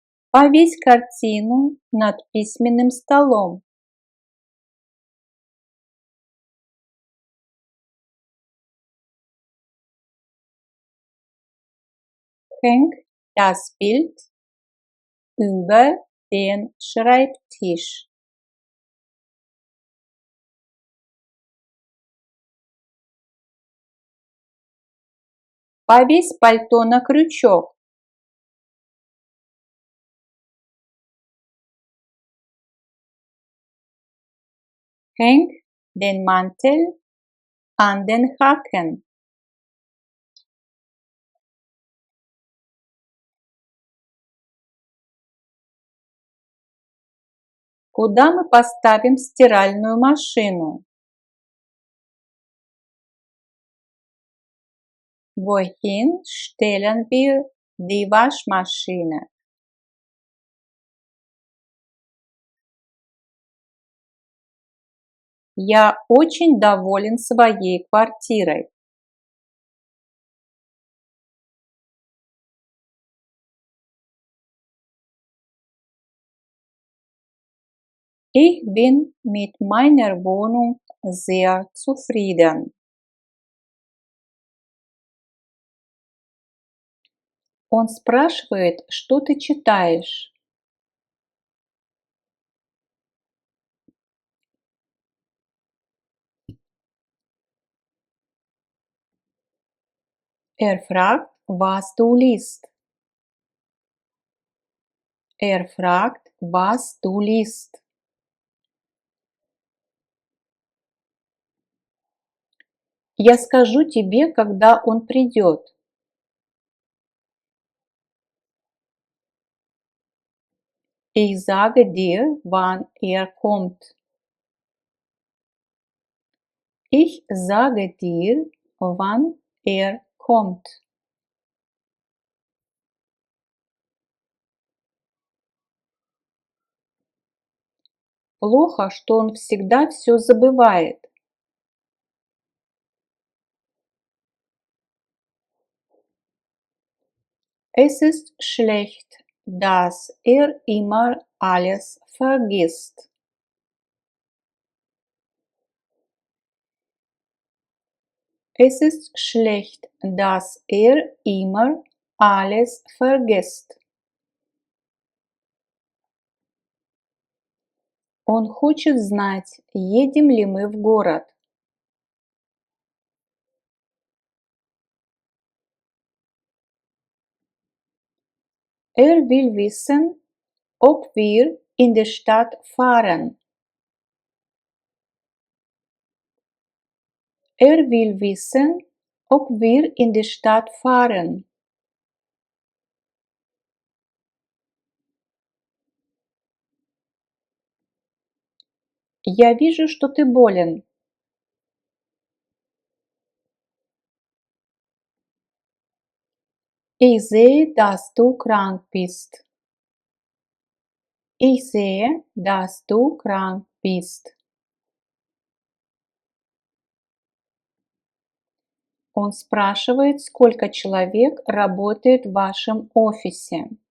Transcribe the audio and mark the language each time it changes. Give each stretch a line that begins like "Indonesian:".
Russian: Повесь картину над письменным столом.
German: Häng das Bild über den Schreibtisch.
Russian: Повесь пальто на крючок.
German: Häng den Mantel an den Haken.
Russian: Куда мы поставим стиральную машину?
German: Wohin stellen wir die Waschmaschine?
Russian: Я очень доволен своей квартирой.
German: Ich bin mit meiner Wohnung sehr zufrieden.
Russian: Он спрашивает, что ты читаешь.
German: Er fragt, was du liest. Er fragt, was du liest.
Russian: Я скажу тебе, когда он придет.
German: Ich sage dir, wann er kommt. Ich sage dir, wann er kommt.
Russian: Плохо, что он всегда все забывает.
German: Es ist schlecht, dass er immer alles vergisst. Es ist schlecht, dass immer alles vergisst.
Russian: Он хочет знать, едем ли мы в город.
German: Will wissen, ob wir in die Stadt fahren. Will wissen, ob wir in die Stadt fahren.
Russian: Я вижу, что ты болен.
German: Ich sehe, dass du krank bist. Ich sehe, dass du krank bist.
Russian: Он спрашивает, сколько человек работает в вашем офисе.